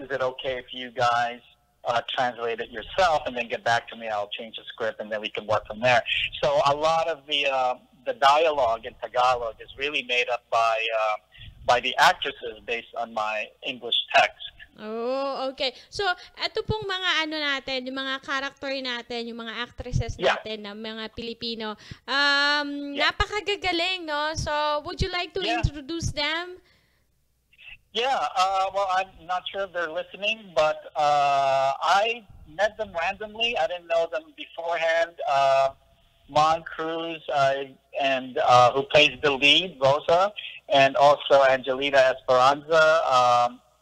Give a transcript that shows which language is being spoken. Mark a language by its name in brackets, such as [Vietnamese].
[English] Is it okay if you guys translate it yourself and then get back to me? I'll change the script and then we can work from there. So a lot of the dialogue in Tagalog is really made up by the actresses based on my English text. Oh, okay. [Filipino] So, ito pong mga natin, yung mga character natin, yung mga actresses natin na mga Pilipino, napakagagaling, no? [English] So, would you like to introduce them? Yeah, well, I'm not sure if they're listening, but I met them randomly. I didn't know them beforehand. Mon Cruz, and who plays the lead, Rosa, and also Angelita Esperanza.